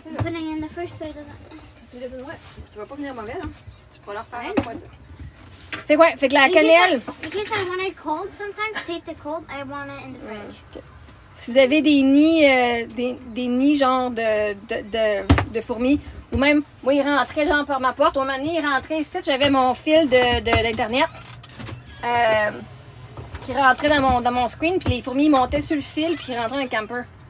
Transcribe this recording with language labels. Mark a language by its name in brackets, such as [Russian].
[English] I'm putting in the fridge so it doesn't... [French] Tu vas pas venir mauvais, hein? Tu pourras leur faire refroidir. Fait que la cannelle... [English] In case I want it cold sometimes, taste it cold, I want it in the fridge. Okay. [French] Si vous avez des nids genre de fourmis, ou même, moi, ils rentraient genre par ma porte. Au moment donné, ils rentraient ici, j'avais mon fil d'Internet qui rentrait dans mon screen, puis les fourmis montaient sur le fil, puis ils rentraient dans le camper.